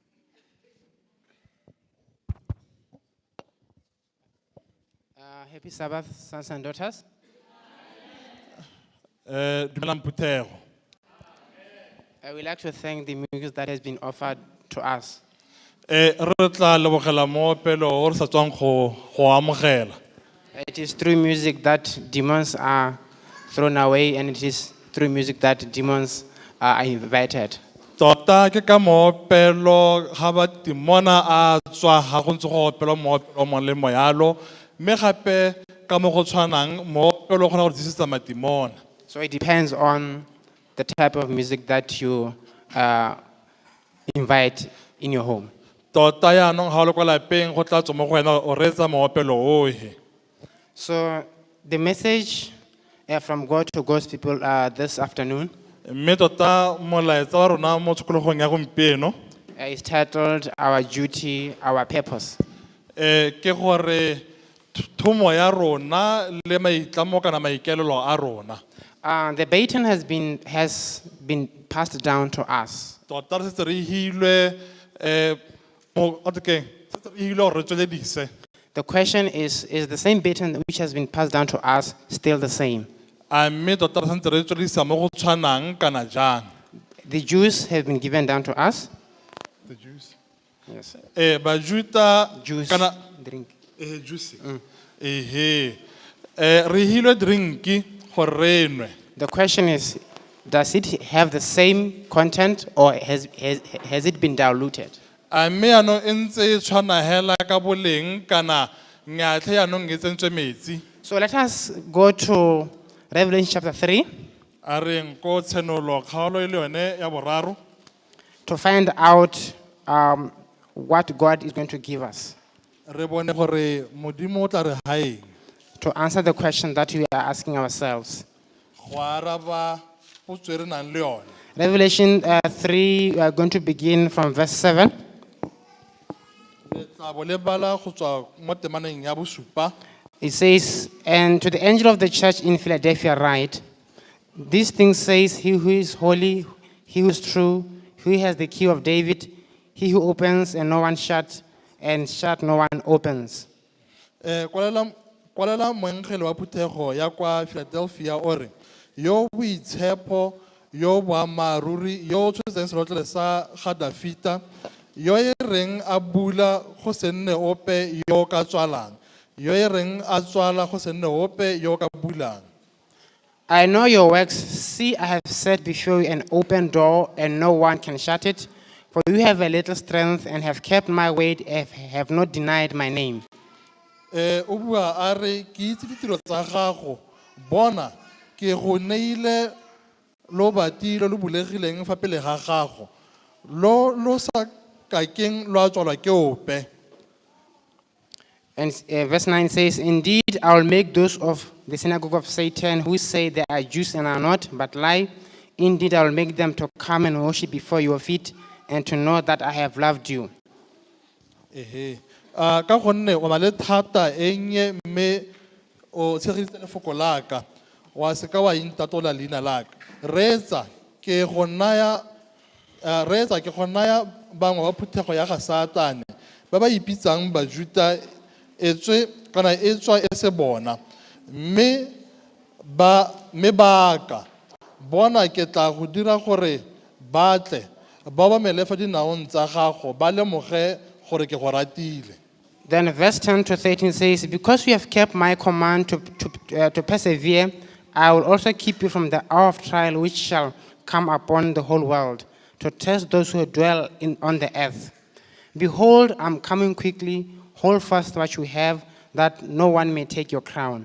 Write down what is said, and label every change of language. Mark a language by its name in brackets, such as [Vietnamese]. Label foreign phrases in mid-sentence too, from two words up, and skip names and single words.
[English] Happy Sabbath, sons and daughters. [Tswana] Dumelang Phuthego. [English] I would like to thank the music that has been offered to us. [Tswana] Re tla lebogela moopelo o re sa tswang go amogela. [English] It is through music that demons are thrown away, and it is through music that demons are invited. [Tswana] Tota ke ka moopelo ga ba timona a tswa ga go ntse go opelwa moopelo mo le moyalo mme gape ka mo go tshwanang moopelo o kgona go disetsa matimona. [English] So it depends on the type of music that you invite in your home. [Tswana] Tota yaanong ga o le kwa lapeng go tla tswa mo go wena o reetsa moopelo ohe. [English] So the message from God to God's people this afternoon [Tswana] Mme tota molaetsa wa rona mo tshokologong ya gompieno [English] is titled Our Duty, Our Purpose. [Tswana] Ke gore thomo ya rona le maitlamo kana maikaelelo a rona. [English] The baton has been passed down to us. [Tswana] Tota re setse re hilwe okay, setse re hilwe gore re tsweledise. [English] The question is the same baton which has been passed down to us still the same? [Tswana] A mme tota re santse re tsweledisa mo go tshwanang kana jang? [English] The Jews have been given down to us. The Jews. Yes. [Tswana] Bajuta [English] Juice, [Tswana] kana [English] drink. juice. [Tswana] Re hilwe drinki gore re nwe. [English] The question is, does it have the same content or has it been diluted? [Tswana] A mme yaanong e ntse e tshwana hela ka boleng kana nyatlhe yaanong e tsentswe metsi? [English] So let us go to Revelation chapter 3 [Tswana] A reng ko tshenolo kgaolo e le yone ya boraro [English] to find out what God is going to give us, [Tswana] re bone gore modimo o tla re haeng [English] to answer the question that we are asking ourselves. [Tswana] go araba potso e re nang le yone. [English] Revelation 3, we are going to begin from verse 7. [Tswana] Le tla bo le bala go tswa mo temaneng ya bosupa. [English] It says, "And to the angel of the church in Philadelphia write, these things says he who is holy, he who is true, he who has the key of David, he who opens and no one shuts, and shut no one opens." [Tswana] Kwalela moengele wa phuthego ya kwa Philadelphia o re, yo boitshepo, yo boammaaruri, yo o tshwetseng selotlele sa ga Dafita, yo e reng a bula go se nne ope yo ka tswalang, yo e reng a tswala go se nne ope yo ka bulang. [English] I know your works. See, I have set before you an open door, and no one can shut it. For you have a little strength, and have kept my word, and have not denied my name. [Tswana] O bua a re ke itse ditiro tsa gago, bona ke go neile lo batile lo bulegileng fa pele ga gago, lo sa ka keng lo a tswalwa ke ope. [English] And verse 9 says, "Indeed, I will make those of the synagogue of Satan who say they are Jews and are not, but lie. Indeed, I will make them to come and worship before your feet, and to know that I have loved you." [Tswana] Ka gonne o na le thata e nnye mme o tshegeditse lefoko la ka, wa se ka wa intatola leina la ka. Reetsa ke go naya bangwe ba phuthego ya ga Satane ba ba ipitsang Bajuda e tswa e se bona, mme ka bona ke tla go dira gore ba tle ba obamele fa dinaong tsa gago ba lemoge gore ke go ratile. [English] Then verse 10 to 13 says, "Because you have kept my command to persevere, I will also keep you from the hour of trial which shall come upon the whole world, to test those who dwell on the earth. Behold, I'm coming quickly. Hold fast what you have, that no one may take your crown.